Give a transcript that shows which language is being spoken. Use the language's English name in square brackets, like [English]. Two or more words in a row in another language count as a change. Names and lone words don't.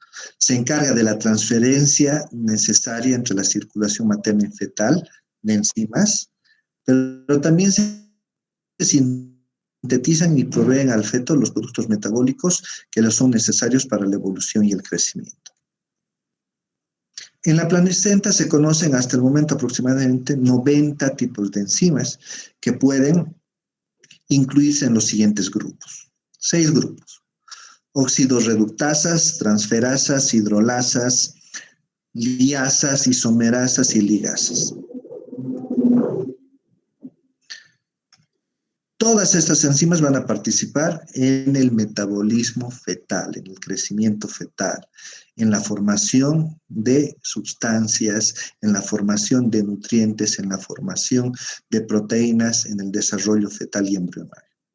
[Spanish] Se encarga de la transferencia necesaria entre la circulación materna y fetal de enzimas, pero también se sintetizan y proveen al feto los productos metabólicos que les son necesarios para la evolución y el crecimiento. En la placenta se conocen hasta el momento aproximadamente 90 tipos de enzimas que pueden incluirse en los siguientes grupos. 6 grupos: oxidorreductasas, transferasas, hidrolasas, liasas, isomerasas y ligasas. Todas estas enzimas van a participar en el metabolismo fetal, en el crecimiento fetal, en la formación de sustancias, en la formación de nutrientes, en la formación de proteínas, en el desarrollo fetal y embrionario.